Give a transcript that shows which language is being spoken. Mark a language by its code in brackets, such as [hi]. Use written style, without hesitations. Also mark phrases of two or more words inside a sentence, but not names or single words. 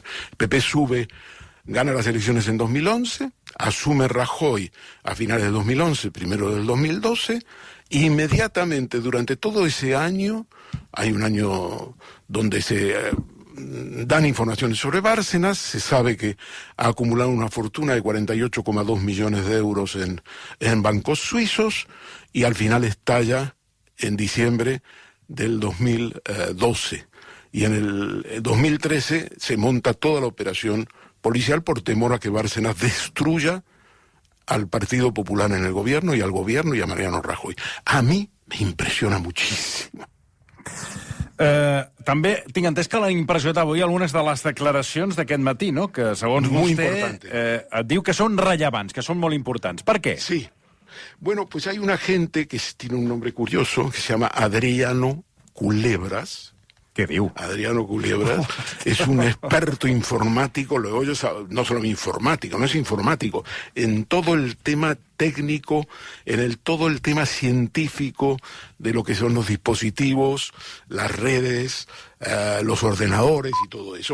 [es] El PP gana las elecciones en 2011, asume Rajoy a finales de 2011, primero del 2012, e inmediatamente durante todo ese año, hay un año donde se dan informaciones sobre Bárcenas, se sabe que ha acumulado una fortuna de 48,2 millones de euros en bancos suizos, y al final estalla en diciembre del 2012. Y en el 2013 se monta toda la operación policial por temor a que Bárcenas destruya al Partido Popular en el gobierno y al gobierno y a Mariano Rajoy. A mí me impresiona muchísimo. [ca] També tinc entès que l'han impressionat avui algunes de les declaracions d'aquest matí, no? Que segons vostè et diu que són rellevants, que són molt importants. Per què? [es] Sí. Bueno, pues hay un agente que tiene un nombre curioso, que se llama Adriano Culebras. [ca] Què diu? [es] Adriano Culebras es un experto informático, no solo informático, no es informático, en todo el tema técnico, todo el tema científico de lo que son los dispositivos, las redes, los ordenadores y todo eso.